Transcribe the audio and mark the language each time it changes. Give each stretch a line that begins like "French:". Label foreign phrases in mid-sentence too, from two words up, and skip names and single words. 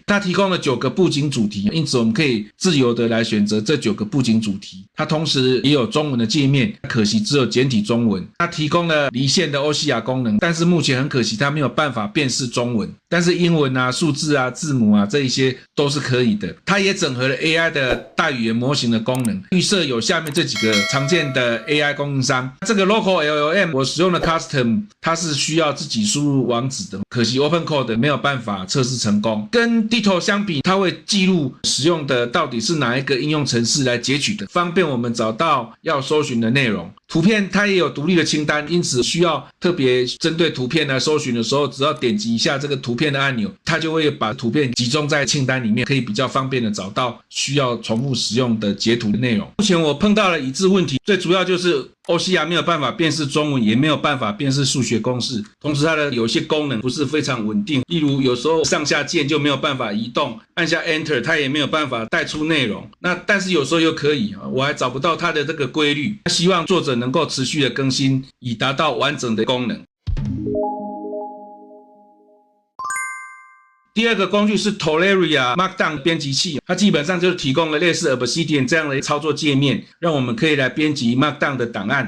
Chinese: 它提供了9個布景主題，因此我們可以自由的來選擇這9個布景主題。它同時也有中文的界面，可惜只有簡體中文。它提供了離線的 OCR 功能，但是目前很可惜它沒有辦法辨識中文，但是英文啊、數字啊、字母啊這一些都是可以的。它也整合了 AI 的大語言模型的功能，預設有下面這幾個常見的 AI 供應商。這個 Local LLM 我使用的 Custom， 它是需要自己輸入網址的，可惜 OpenCode 沒有辦法測試成功。跟 Ditto 相比，它會記錄使用的到底是哪一個應用程式來截取的，方便我們找到要搜尋的內容。圖片它也有獨立的清單，因此需要特別針對圖片來搜尋的時候，只要點擊一下這個圖片的按鈕，它就會把圖片集中在清單裡面，可以比較方便的找到需要重複使用的截圖的內容。目前我碰到了已知問題，最主要就是 OCR 沒有辦法辨識中文，也沒有辦法辨識數學公式，同時它的有些功能不是非常穩定，例如有時候上下鍵就沒有辦法移动，按下 Enter 它也沒有辦法帶出內容。但是有時候又可以，我還找不到它的這個規律。希望作者能夠持續的更新，以達到完整的功能。第2個工具是 Toleria Markdown 編輯器，它基本上就是提供了類似 Obsidian 這樣的操作界面，讓我們可以來編輯 Markdown 的檔案。